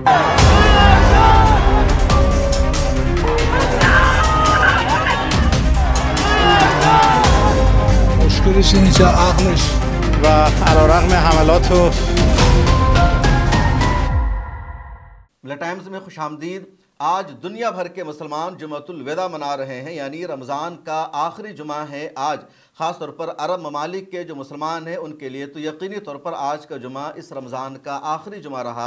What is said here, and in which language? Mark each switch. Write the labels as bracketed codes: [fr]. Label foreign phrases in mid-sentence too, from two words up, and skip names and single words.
[fa] مشکلش اینه که عقلش و علیرغم حملات و [ur] ملا ٹائمز میں خوش آمدید۔ آج دنیا بھر کے مسلمان جمعۃ الوداع منا رہے ہیں، یعنی رمضان کا آخری جمعہ ہے آج۔ خاص طور پر عرب ممالک کے جو مسلمان ہیں ان کے لیے تو یقینی طور پر آج کا جمعہ اس رمضان کا آخری جمعہ رہا۔